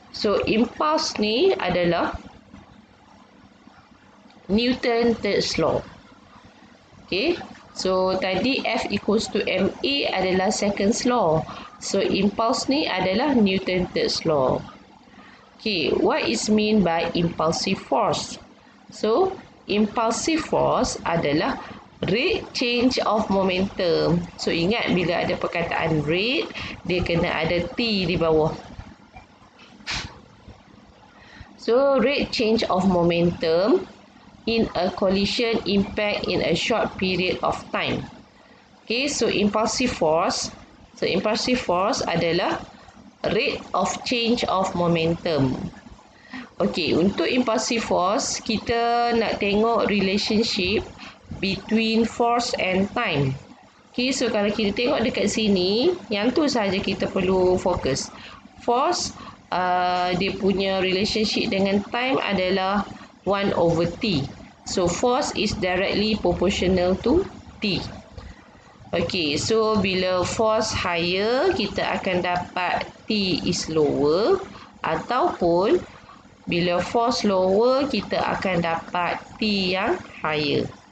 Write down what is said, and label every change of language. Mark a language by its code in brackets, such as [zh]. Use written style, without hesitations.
[en] So impuls ni adalah Newton third law. Okay. So tadi F equals to ma adalah second law. So impulse ni adalah Newton third law. Okay, what is mean by impulsive force? So impulsive force adalah rate change of momentum. [ms] So ingat bila ada perkataan rate, dia kena ada T di bawah. [en] So rate change of momentum in a collision impact in a short period of time. Okay, so impulsive force. So impulsive force adalah rate of change of momentum. Okay, untuk impulsive force, kita nak tengok relationship between force and time. [ms] Okay, so kalau kita tengok dekat sini, yang tu sahaja kita perlu fokus. Force, dia punya relationship dengan time adalah 1/T. [en] So force is directly proportional to T. Okay, so bila force higher, kita akan dapat T is lower. [ms] Ataupun bila force lower, kita akan dapat T yang higher.